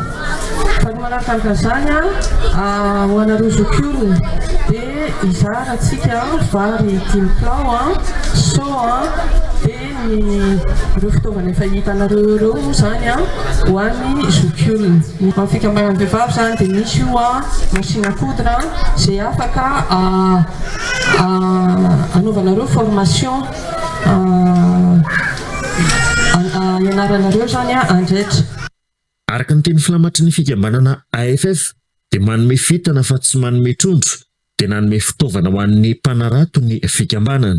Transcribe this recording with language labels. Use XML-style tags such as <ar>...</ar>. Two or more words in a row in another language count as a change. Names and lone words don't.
<mg>Fa ny manaraka an'izany ho anareo zokiolona dia izaratsika vary 10 kilao dia ireo fitaovana efa hitanareo ireo zany ho an'ny zokiolona. Amin'ny fikambanana vehivavy zany dia misy io</mg> <fr>machine à coudre</fr> <mg>izay afaka anaovanareo formation ianaranareo zany andraitra. Araka ny teny filamatry ny fikambanana AFF dia manome fitana fa tsy manome trondro dia nanome fitaovana ho an'ny mpanarato ny fikambanana.</mg>